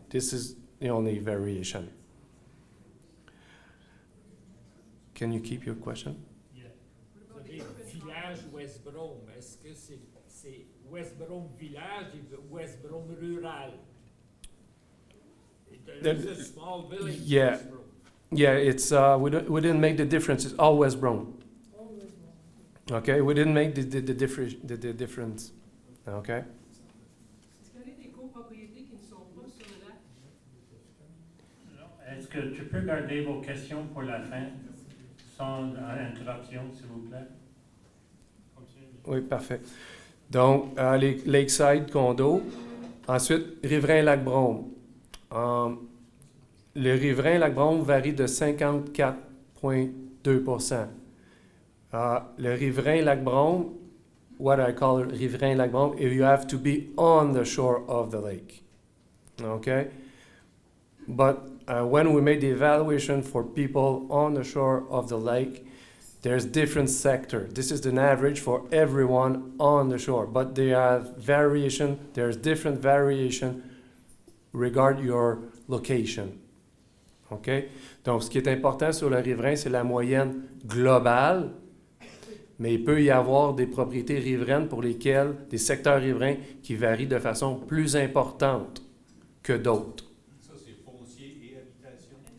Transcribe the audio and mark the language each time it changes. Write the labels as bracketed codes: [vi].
[en] This is the only variation. Can you keep your question? [fr] Vous avez village West Brome. Est-ce que c'est West Brome village et West Brome rural? [en] There's a small village. Yeah. West Brome. Yeah, it's we didn't make the difference. It's all West Brome. Okay, we didn't make the difference. Okay. [fr] Est-ce qu'il y a des copropriétés qui ne sont pas sur le lac? Est-ce que tu peux garder vos questions pour la fin? Sans interruption, s'il vous plaît. Oui, parfait. Donc, les Lakeside condos. Ensuite, riverain Lac-Brome. Le riverain Lac-Brome varie de 54,2%. [en] Le riverain Lac-Brome, what I call riverain Lac-Brome, you have to be on the shore of the lake. Okay? But when we made the evaluation for people on the shore of the lake, there's different sector. This is an average for everyone on the shore, but there are variation. There's different variation regard your location. OK? [fr] Donc, ce qui est important sur le riverain, c'est la moyenne globale, mais il peut y avoir des propriétés riveraines pour lesquelles, des secteurs riverains qui varient de façon plus importante que d'autres. Ça, c'est foncier et habitation.